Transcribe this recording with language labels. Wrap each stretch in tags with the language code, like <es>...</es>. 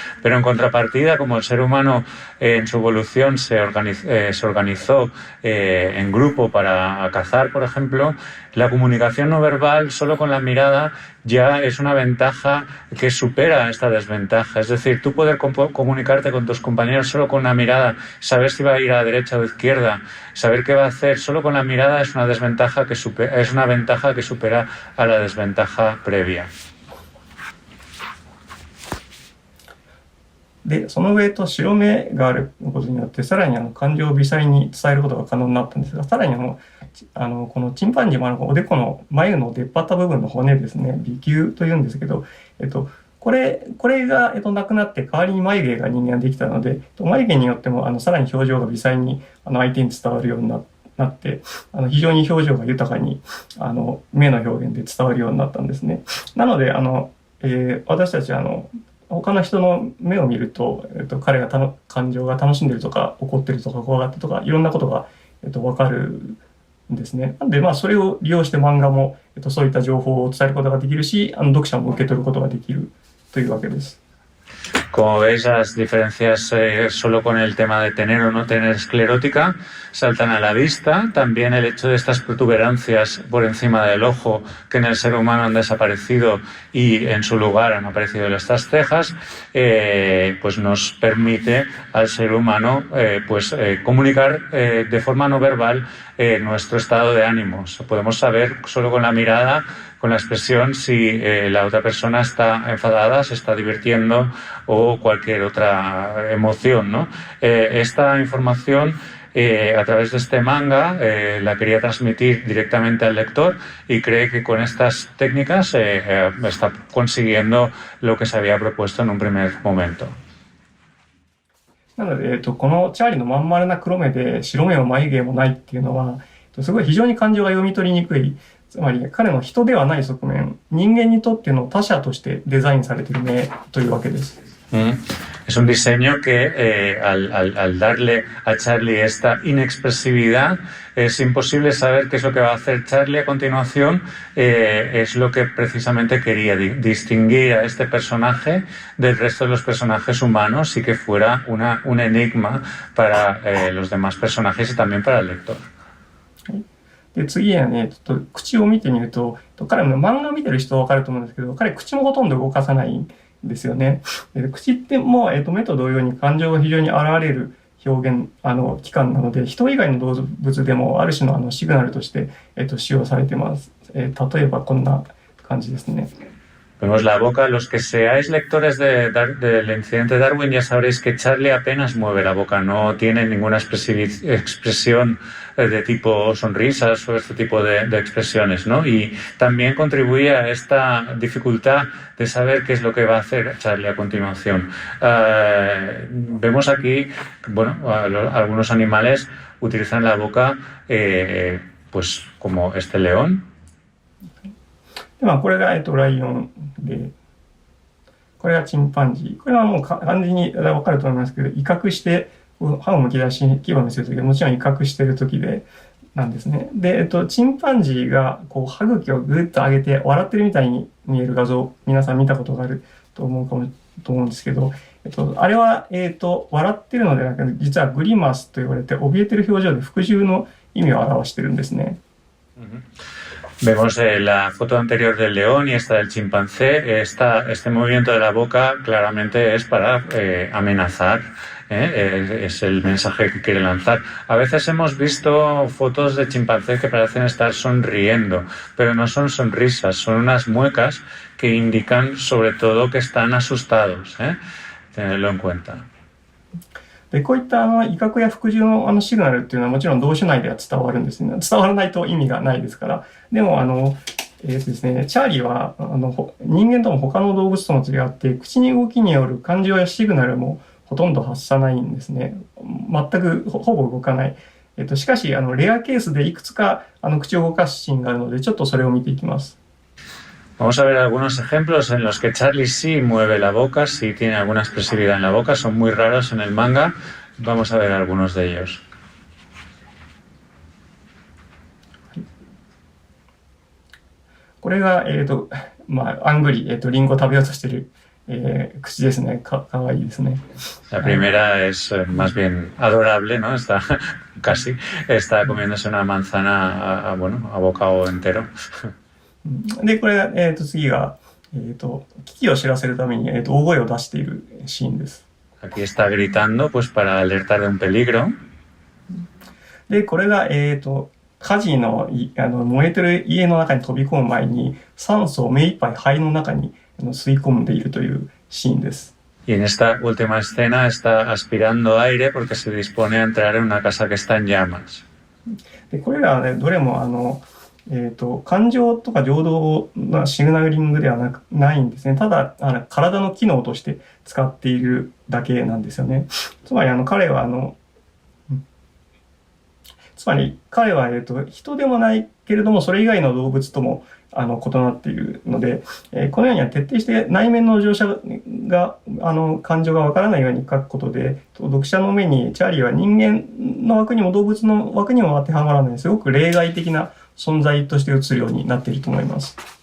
<es>Pero en contrapartida, como el ser humano en su evolución se organizó en grupo para cazar, por ejemplo, la comunicación no verbal solo con la mirada ya es una ventaja que supera esta desventaja. Es decir, tú poder comunicarte con tus compañeros solo con una mirada, saber si va a ir a la derecha o izquierda, saber qué va a hacer solo con la mirada es una desventaja que es una ventaja que supera a la desventaja previa.</es> <ja>で、その上白目があることによってさらに感情を微細に伝えることが可能になったんですが、さらにこのチンパンジーもおでこの眉の出っ張った部分の骨ですね、鼻丘というんですけど、これが、なくなって代わりに眉毛が人間ができたので、眉毛によってもさらに表情が微細に相手に伝わるようになって、非常に表情が豊かに目の表現で伝わるようになったんですね。なので私たち他の人の目を見ると、彼が感情が楽しんでるとか怒ってるとか怖がってるとかいろんなことが、分かるんですね。なんでそれを利用して漫画も、そういった情報を伝えることができるし、読者も受け取ることができるというわけです。</ja> <es>Como veis, las diferencias solo con el tema de tener o no tener esclerótica saltan a la vista. También el hecho de estas protuberancias por encima del ojo que en el ser humano han desaparecido y en su lugar han aparecido estas cejas, pues nos permite al ser humano comunicar de forma no verbal nuestro estado de ánimo. Podemos saber solo con la mirada, con la expresión, si la otra persona está enfadada, se está divirtiendo o cualquier otra emoción, ¿no? Esta información a través de este manga la quería transmitir directamente al lector y cree que con estas técnicas está consiguiendo lo que se había propuesto en un primer momento.</es> <ja>なので、このチャーリーのまん丸な黒目で白目も眉毛もないっていうのは、すごい非常に感情が読み取りにくい。つまり彼の人ではない側面、人間にとっての他者としてデザインされている目というわけです。</ja> <es>Es un diseño que al darle a Charlie esta inexpresividad es imposible saber qué es lo que va a hacer Charlie a continuación. Es lo que precisamente quería, distinguir a este personaje del resto de los personajes humanos y que fuera un enigma para los demás personajes y también para el lector.</es> <ja>で次はね、ちょっと口を見てみると、彼も漫画を見てる人は分かると思うんですけど、彼口もほとんど動かさないんですよね。口っても目と同様に感情が非常に現れる表現器官なので、人以外の動物でもある種のシグナルとして、使用されています。例えばこんな感じですね。</ja> <es>Vemos la boca. Los que seáis lectores del incidente Darwin ya sabréis que Charlie apenas mueve la boca, no tiene ninguna expresión de tipo sonrisas o este tipo de expresiones, ¿no? Y también contribuye a esta dificultad de saber qué es lo que va a hacer Charlie a continuación. Vemos aquí, bueno, algunos animales utilizan la boca pues como este león.</es> <ja>でこれが、ライオンで、これがチンパンジー。これはもう完全に分かると思いますけど、威嚇して、歯をむき出しに牙を見せるときはもちろん威嚇しているときで、なんですね。で、チンパンジーが、歯茎をぐっと上げて、笑ってるみたいに見える画像、皆さん見たことがあると思うんですけど、あれは、笑ってるのではなく、実はグリマスと言われて、怯えてる表情で服従の意味を表してるんですね。</ja> <es>Vemos la foto anterior del león y esta del chimpancé. Este movimiento de la boca claramente es para amenazar. Es el mensaje que quiere lanzar. A veces hemos visto fotos de chimpancés que parecen estar sonriendo, pero no son sonrisas, son unas muecas que indican sobre todo que están asustados. Tenerlo en cuenta.</es> <ja>で、こういった威嚇や服従のシグナルっていうのはもちろん動詞内では伝わるんですね。伝わらないと意味がないですから。でもですね、チャーリーは人間とも他の動物とも違って口に動きによる感情やシグナルもほとんど発さないんですね。全くほぼ動かない。しかしレアケースでいくつか口を動かすシーンがあるのでちょっとそれを見ていきます。</ja> <es>Vamos a ver algunos ejemplos en los que Charlie sí mueve la boca, sí tiene alguna expresividad en la boca, son muy raros en el manga. Vamos a ver algunos de ellos.</es> <ja>これがアングリリンゴを食べようとしている口ですね。かわいいですね。</ja> <es>La primera es más bien adorable, ¿no? Está comiéndose una manzana a bocado entero.</es> <ja>で、これが次が危機を知らせるために大声を出しているシーンです。</ja> <es>Aquí está gritando, pues para alertar de un peligro.</es> <ja>で、これが火事の燃えてる家の中に飛び込む前に酸素を目いっぱい肺の中に吸い込んでいるというシーンです。</ja> <es>Y en esta última escena está aspirando aire porque se dispone a entrar en una casa que está en llamas.</es> <ja>で、これらはね、どれも感情とか情動のシグナリングではないんですね。ただ体の機能として使っているだけなんですよね。つまり彼は人でもないけれどもそれ以外の動物とも異なっているので、このようには徹底して内面の描写が感情がわからないように書くことで、読者の目にチャーリーは人間の枠にも動物の枠にも当てはまらない、すごく例外的な存在として映るようになっていると思います。</ja>